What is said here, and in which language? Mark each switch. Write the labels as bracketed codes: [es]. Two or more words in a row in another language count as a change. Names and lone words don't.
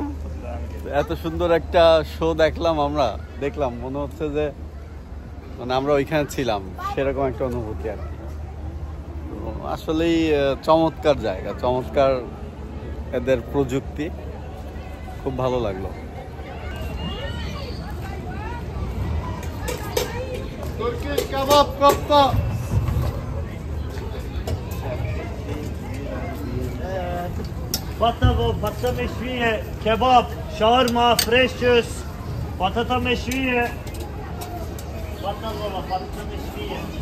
[bn] এত সুন্দর একটা শো দেখলাম, দেখলাম মনে হচ্ছে যে মানে আমরা ওইখানে ছিলাম, সেরকম একটা অনুভূতি আর কি। আসলেই চমৎকার জায়গা, চমৎকার এদের প্রযুক্তি, খুব ভালো লাগলো। [ar] بطاطا مشوية كباب شاورما, [en] fresh juice, [ar] بطاطا مشوية بطاطا مشوية.